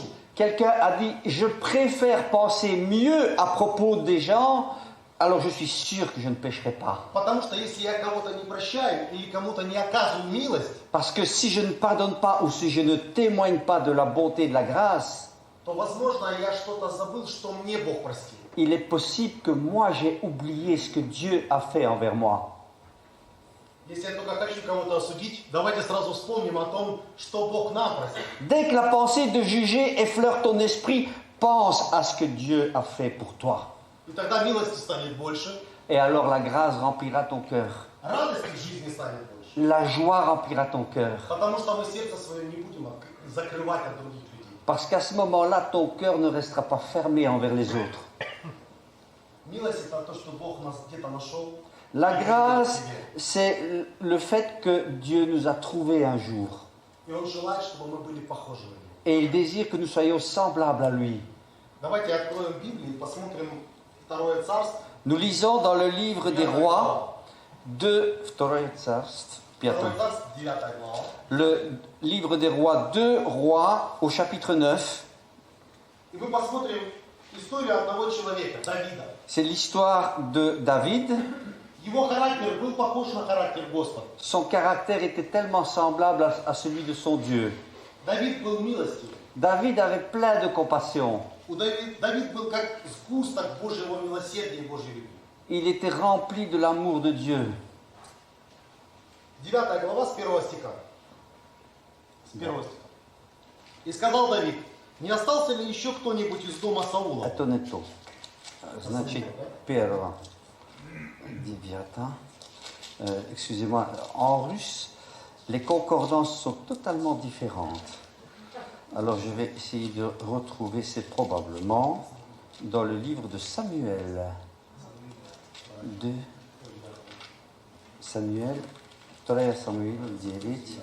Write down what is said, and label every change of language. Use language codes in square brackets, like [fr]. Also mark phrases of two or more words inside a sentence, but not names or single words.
[fr] quelqu'un a dit, je préfère penser mieux à propos des gens, alors je suis sûr que je ne pécherai pas. [ru] Потому что если я кого-то не прощаю или кому-то не оказываю милость, [fr] Parce que si je ne pardonne pas ou si je ne témoigne pas de la bonté et de la grâce, [ru] то, возможно, я что-то забыл, что мне Бог простил. [fr] il est possible que moi j'ai oublié ce que Dieu a fait envers moi. [ru] Если я только хочу кого-то осудить, давайте сразу вспомним о том, что Бог нам простил. [fr] Dès que la pensée de juger effleure ton esprit, pense à ce que Dieu a fait pour toi. [ru] И тогда милости станет больше, [fr] Et alors la grâce remplira ton cœur. [ru] радости в жизни станет больше. [fr] La joie remplira ton cœur. [ru] Потому что мы сердце свое не будем закрывать от других людей. [fr] Parce qu'à ce moment-là, ton cœur ne restera pas fermé envers les autres. [ru] Милость – это то, что Бог нас где-то нашел. [fr] La [ru] и [fr] grâce, [ru] привел к себе. [fr] c'est le fait que Dieu nous a trouvés un jour. [ru] И Он желает, чтобы мы были похожи на Него. [fr] Et il désire que nous soyons semblables à lui. [ru] Давайте откроем Библию и посмотрим Второе Царство. [fr] Nous lisons dans le livre des rois, [ru] Второе Царство, Второе Царство, 9 глава. [fr] le livre des rois, 2 rois au chapitre 9. [ru] И мы посмотрим историю одного человека, Давида. [fr] C'est l'histoire de David. [ru] Его характер был похож на характер Господа. [fr] Son caractère était tellement semblable à celui de son Dieu. [ru] Давид был милостивый. [fr] David avait plein de compassion. [ru] Давид был как сгусток Божьего милосердия и Божьей любви. [fr] Il était rempli de l'amour de Dieu. [ru] 9 глава с 1 стиха. С 1 стиха. И сказал Давид, не остался ли еще кто-нибудь из дома Саула? Это не то. Значит, первое. [fr] Excusez-moi, en russe, les concordances sont totalement différentes. Alors je vais essayer de retrouver, c'est probablement dans le livre de Samuel. De Samuel, [ru] Вторая Самуил 9.